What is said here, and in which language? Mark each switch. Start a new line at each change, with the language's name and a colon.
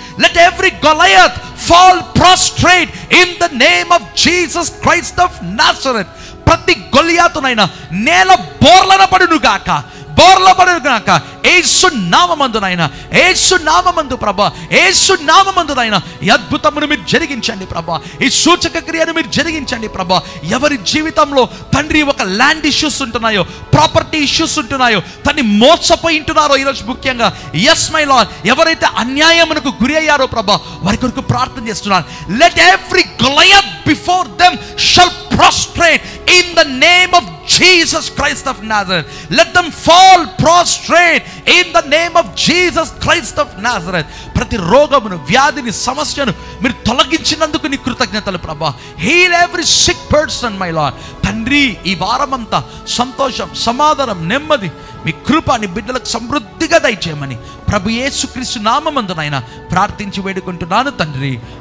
English: Let every Goliath fall prostrate in the name of Jesus Christ of Nazareth.
Telugu: ప్రతి గొలియాతునైనా నేల బోర్లన పడును గాక, బోర్ల పడును గాక. యేసు నామమందునైనా, యేసు నామమందు ప్రభా, యేసు నామమందునైనా ఈ అద్భుతమును మీరు జరిగించండి ప్రభా. ఈ సూచక క్రియను మీరు జరిగించండి ప్రభా. ఎవరి జీవితంలో తండ్రి ఒక ల్యాండ్ ఇష్యూస్ ఉంటున్నాయో, ప్రాపర్టీ ఇష్యూస్ ఉంటున్నాయో, తండ్రి మోసపోయి ఉంటున్నారో ఈరోజు ముఖ్యంగా,
English: yes my lord,
Telugu: ఎవరైతే అన్యాయమునకు గురి అయ్యారో ప్రభా వారి కొరకు ప్రార్థన చేస్తున్నాను.
English: Let every Goliath before them shall prostrate in the name of Jesus Christ of Nazareth. Let them fall prostrate in the name of Jesus Christ of Nazareth.
Telugu: ప్రతి రోగమును, వ్యాధిని, సమస్యను మీరు తొలగించినందుకు నీ కృతజ్ఞతలు ప్రభా.
English: Heal every sick person my lord.
Telugu: తండ్రి, ఈ వారమంతా సంతోషం, సమాధానం, నెమ్మది మీ కృప నీ బిడ్డలకు సమృద్ధిగా దయచేయమని ప్రభు యేసుక్రీస్తు నామమందు నాయన ప్రార్థించి వేడుకుంటున్నాను తండ్రి.